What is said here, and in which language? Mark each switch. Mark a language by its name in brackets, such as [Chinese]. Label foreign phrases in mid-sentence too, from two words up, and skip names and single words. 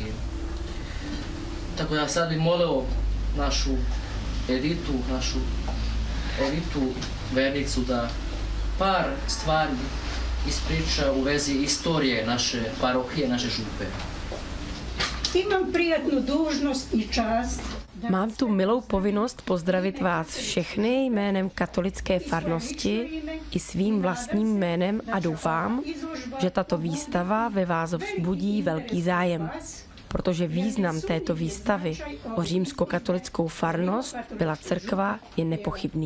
[Serbian] Tako da sad bih molio našu Editu vernicu da par stvari ispriča u vezi istorije naše parohije, naše župe. Imam prijatnu dužnost i čast. [Czech] Mám tu milou povinnost pozdravit vás všechny jménem katolické farnosti i svým vlastním jménem a doufám, že tato výstava ve vás vzbudí velký zájem, protože význam této výstavy o římskokatolickou farnost Bela Crkva je nepochybný.